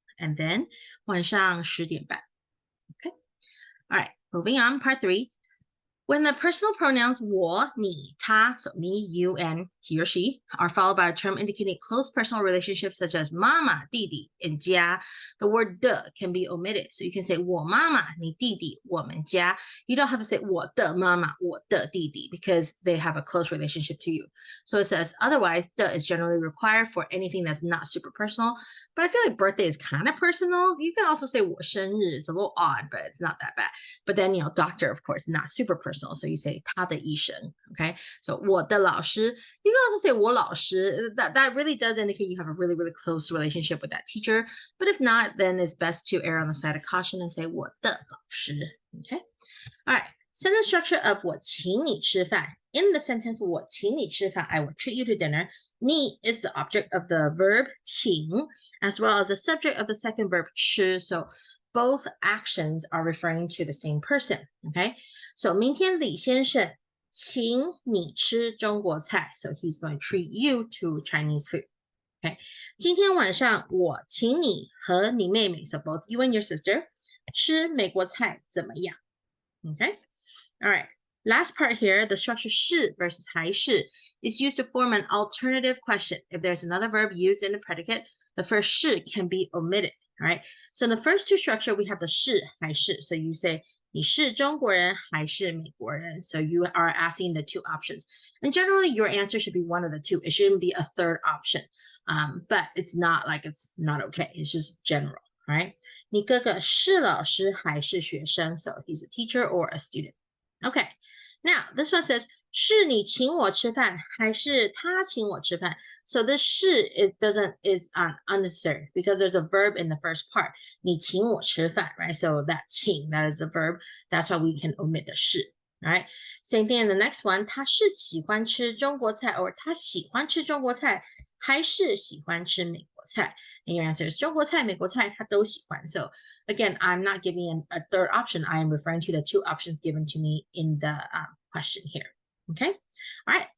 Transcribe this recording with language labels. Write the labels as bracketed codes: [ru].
[en] And then [zh] 晚上10点半. [en] Okay. All right. Moving on. Part 3. When the personal pronouns 我, 你, 他, so me, you, and he or she are followed by a term indicating close personal relationships such as 妈妈, 弟弟, and 家, the word de can be omitted. So you can say [zh] 我妈妈, 你弟弟, 我们家. [en] You don't have to say [zh] 我的妈妈, 我的弟弟 [en] because they have a close relationship to you. So it says otherwise, de is generally required for anything that's not super personal. But I feel like birthday is kind of personal. You can also say [zh] 我生日. [en] It's a little odd, but it's not that bad. But then, doctor, of course, not super personal. So you say [zh] 他的医生, [en] okay? So [zh] 我的老师. [en] You can also say [zh] 我老师. [en] That really does indicate you have a really, really close relationship with that teacher. But if not, then it's best to err on the side of caution and say [zh] 我的老师, [en] okay? All right. Sentence structure of [zh] 我请你吃饭. [en] In the sentence 我请你吃饭, I will treat you to dinner. 你 is the object of the verb 请 as well as the subject of the second verb 吃. So both actions are referring to the same person, okay? So [zh] 明天李先生请你吃中国菜. [en] So he's going to treat you to Chinese food, okay? [zh] 今天晚上我请你和你妹妹, [en] so both you and your sister, [zh] 吃美国菜怎么样? [en] Okay? All right. Last part here, the structure 是 versus 还是 is used to form an alternative question. If there's another verb used in the predicate, the first 是 can be omitted. All right. So in the first two structure, we have the 是还是. So [zh] you say 你是中国人还是美国人? [en] So you are asking the two options. And generally, your answer should be one of the two. It shouldn't be a third option. But it's not like it's not okay. It's just general. All right. [zh] 你哥哥是老师还是学生? [en] So he's a teacher or a student. Okay. Now, this one says, [zh] 是你请我吃饭还是他请我吃饭? [en] So this 是 is unnecessary because there's a verb in the first part. [zh] 你请我吃饭, right? [en] So that 请, that is the verb. That's why we can omit the 是. All right. Same thing in the next one. [zh] 他是喜欢吃中国菜 [en] or [zh] 他喜欢吃中国菜还是喜欢吃美国菜? [en] And your answer is [zh] 中国菜美国菜他都喜欢. [en] So again, I'm not giving a third option. I am referring to the two options given to me in the question here. Okay. All right. That's it for this. Make sure you do submit this on Canvas when you are done.